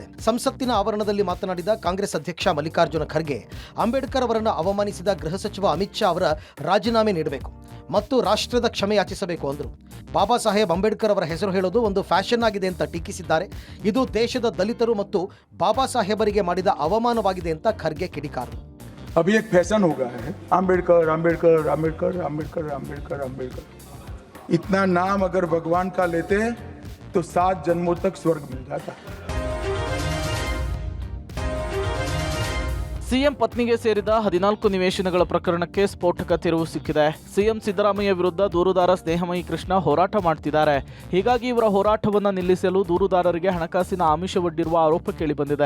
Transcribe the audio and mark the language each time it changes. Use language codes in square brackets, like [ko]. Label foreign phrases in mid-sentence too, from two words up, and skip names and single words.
[kn] ಸಂಸತ್ತಿನ ಆವರಣದಲ್ಲಿ ಮಾತನಾಡಿದ ಕಾಂಗ್ರೆಸ್ ಅಧ್ಯಕ್ಷ ಮಲ್ಲಿಕಾರ್ಜುನ ಖರ್ಗೆ, ಅಂಬೇಡ್ಕರ್ ಅವರನ್ನು ಅವಮಾನಿಸಿದ ಗೃಹ ಸಚಿವ ಅಮಿತ್ ಶಾ ಅವರ ರಾಜೀನಾಮೆ ನೀಡಬೇಕು ಮತ್ತು ರಾಷ್ಟ್ರದ ಕ್ಷಮೆ ಯಾಚಿಸಬೇಕು ಅಂದರು. ಬಾಬಾ ಸಾಹೇಬ್ ಅಂಬೇಡ್ಕರ್ ಅವರ ಹೆಸರು ಹೇಳೋದು ಒಂದು ಫ್ಯಾಷನ್ ಆಗಿದೆ ಅಂತ ಟೀಕಿಸಿದ್ದಾರೆ. ಇದು ದೇಶದ ದಲಿತರು ಮತ್ತು ಬಾಬಾ ಸಾಹೇಬರಿಗೆ ಮಾಡಿದ ಅವಮಾನವಾಗಿದೆ ಅಂತ ಖರ್ಗೆ ಕಿಡಿಕಾರರು. [hi] अभी एक फैशन हो गया है, अंबेडकर अंबेडकर अंबेडकर अंबेडकर अंबेडकर अंबेडकर. इतना नाम अगर भगवान का लेते तो 7 जन्मों तक स्वर्ग मिल जाता. [kn] ಸಿಎಂ ಪತ್ನಿಗೆ ಸೇರಿದ 14 ನಿವೇಶನಗಳ ಪ್ರಕರಣಕ್ಕೆ ಸ್ಫೋಟಕ ತಿರುವು ಸಿಕ್ಕಿದೆ. ಸಿಎಂ ಸಿದ್ದರಾಮಯ್ಯ ವಿರುದ್ಧ ದೂರುದಾರ ಸ್ನೇಹಮಯಿ ಕೃಷ್ಣ ಹೋರಾಟ ಮಾಡ್ತಿದ್ದಾರೆ. ಹೀಗಾಗಿ ಇವರ ಹೋರಾಟವನ್ನು ನಿಲ್ಲಿಸಲು ದೂರುದಾರರಿಗೆ ಹಣಕಾಸಿನ ಆಮಿಷವೊಡ್ಡಿರುವ ಆರೋಪ ಕೇಳಿಬಂದಿದೆ.